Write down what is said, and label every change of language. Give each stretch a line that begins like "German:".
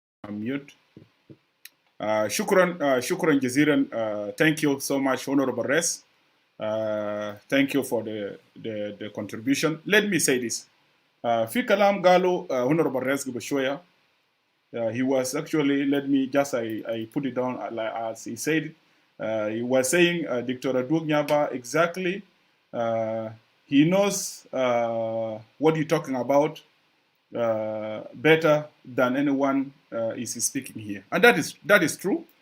Arabic: mute. Shukran jaziran.
English: Thank you so much, Honorable Res. Thank you for the contribution. Let me say this.
Arabic: في كلام قالوا Honorable Res قبل شوية.
English: He was actually, let me just, I put it down as he said. He was saying Dr. Adwok Nyaba exactly. He knows what you're talking about better than anyone is speaking here, and that is true.